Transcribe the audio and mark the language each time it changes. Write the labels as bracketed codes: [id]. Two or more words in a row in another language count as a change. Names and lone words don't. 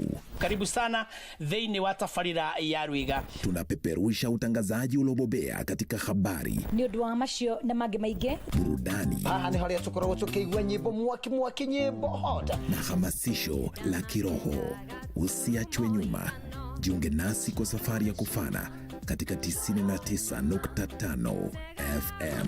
[sw] Karibu sana [ki] thĩinĩ wa tabarĩra ya Rwiga. [sw] Tunapeperusha utangazaji uliobobea katika habari, [ki] ni ũndũ wa macio na mangĩ maingĩ, [sw] burudani, [ki] Aha ni haria tukoragwo tukiigua nyimbo mwaki nyimbo hot [sw] na hamasisho la kiroho. Usiachwe nyuma. Jiunge nasi kwa safari ya kufana katika 99.5 FM.